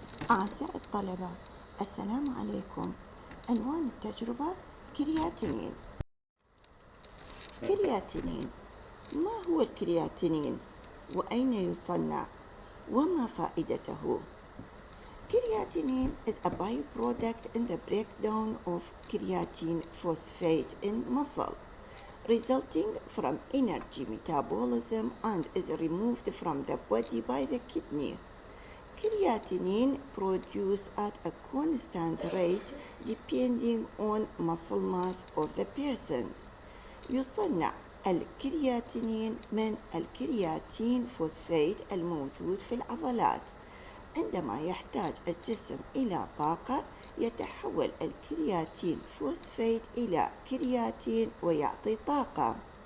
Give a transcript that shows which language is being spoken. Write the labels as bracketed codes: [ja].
[ar] أعزائي الطلبة، السلام عليكم. عنوان التجربة كرياتينين. [en] Creatinine, ما هو الكرياتينين؟ وأين يصنع؟ وما فائدته؟ Creatinine is a byproduct in the breakdown of creatine phosphate in muscle, resulting from energy metabolism and is removed from the body by the kidney. Creatinine produced at a constant rate depending on muscle mass of the person. [ar] يصنع الكرياتينين من الكرياتين فوسفات الموجود في العضلات. عندما يحتاج الجسم إلى طاقة يتحول الكرياتين فوسفات إلى كرياتين ويعطي طاقة.